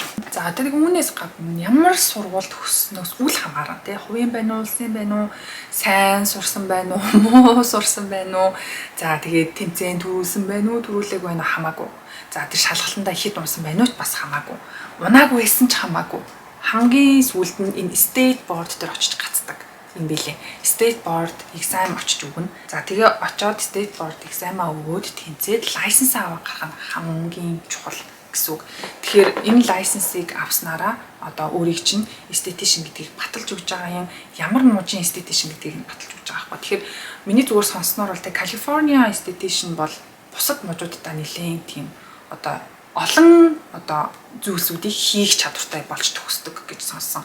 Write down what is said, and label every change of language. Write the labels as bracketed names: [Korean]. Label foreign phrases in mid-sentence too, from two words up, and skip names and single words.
[Mongolian] За тэгээд үүнээс гадна ямар сургуульд төгссөнөөс үл хамааран тий хувийн байна уу, улсын байна уу, сайн сурсан байна уу, муу сурсан байна уу. За тэгээд тэмцээн төрүүлсэн байна уу, төрүүлээг байна уу хамаагүй. За тэр шалгалтандаа хэд унсан байна уу бас хамаагүй. Унаагүй байсан ч хамаагүй. Хамгийн сүүлд нь энэ [English] state board [Mongolian] дээр очиж гацдаг юм билээ. [English] State board exam [Mongolian] очиж өгнө. За тэгээ очиод [English] state board exam- [Mongolian] аа өгөөд тэнцээд license авах гарах нь хамгийн чухал гэсэн үг. Тэгэхээр энэ license-ыг авснараа одоо өөрийг чинь esthetician гэдгийг баталж өгч байгаа юм. Ямар мужийн esthetician гэдгийг нь баталж өгч байгаа байхгүй. Тэгэхээр миний зүгээр сонсноор бол California esthetician бол бусад мужуудтай нэлээд тийм одоо олон одоо зүйлсүүдийг хийх чадвартай болж төгсдөг гэж сонссон.